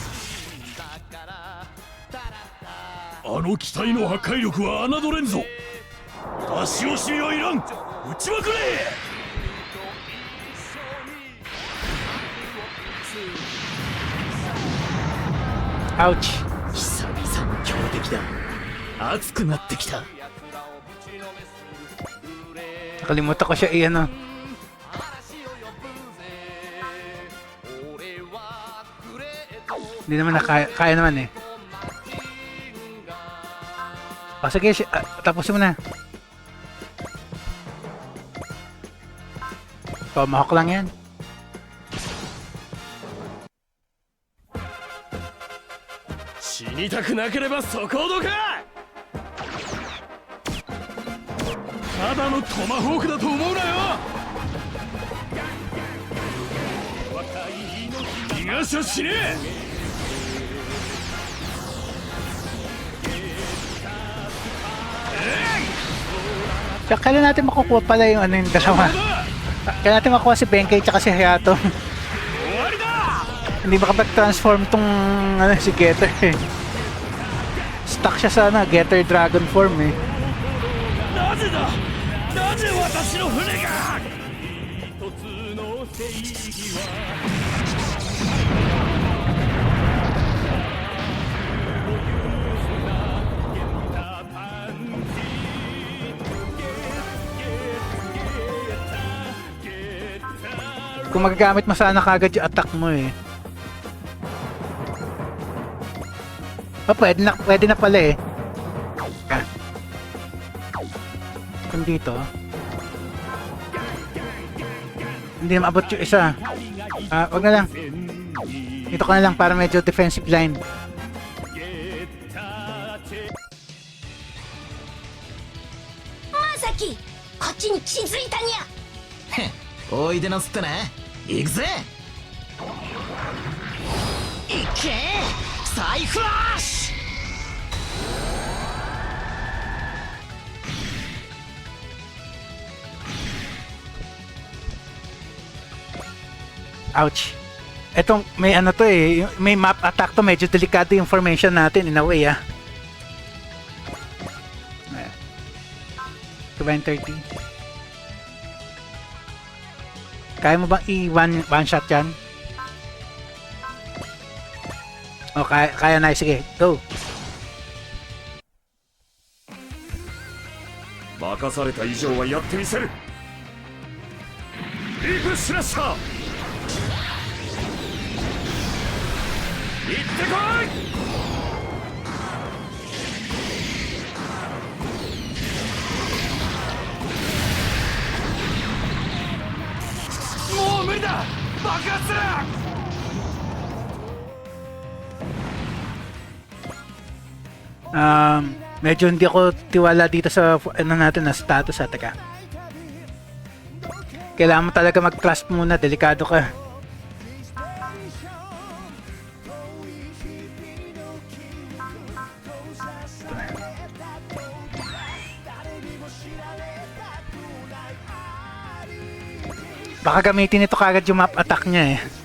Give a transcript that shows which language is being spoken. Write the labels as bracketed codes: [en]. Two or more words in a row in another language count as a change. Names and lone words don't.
[ja] あの機体の破壊力は侮れんぞ。出し惜しみはいらん。撃ちまくれ。アウチ。久々に強敵だ。熱くなってきた。 [tl] Nakalimutan ko siya i-ano. Hindi naman kaya naman eh. O sige, tapusin mo na. Tomahawk lang yan. [ja] 死にたくなければそこをどくか! ただのトマホークだと思うなよ。逃がしゃしねえ。 [tl] Tsaka kailan natin makukuha pala yung ano yung dalawa. Kailan natin makuha si Benkei tsaka si Hayato. Hindi makapag-transform tong ano, si Getter eh. Stuck siya sa ano, Getter Dragon form eh. [ja] なぜだ。なぜ私の船が。一つの正義は。 [tl] Kung magagamit mo sana kagad yung attack mo eh. Oh, pwede na pala eh. Kung dito hindi na maabot yung isa. Wag na lang. Dito ka na lang para medyo [en] defensive line. [tl] Masaki! [ja] こっちに気づいたにゃ。おいでなすってね。行くぜ。いけサイフラッシュ。 [tl] Ouch. Etong may ano to eh, may [en] map attack [tl] to, medyo delikado yung formation natin [en] in a way [tl] ah. 230. Kaya mo bang i- [en] one shot [tl] yan? O kaya na, sige, go. [ja] 任された以上はやってみせる。リープスラッシャー。 行ってこい。もう無理だ。爆発する。 [tl] Medyo hindi ako tiwala dito sa ano natin na status at taka. Kailangan mo talaga mag-trust muna, delikado ka. Baka gamitin ito kagad yung [en] map attack [tl] niya eh.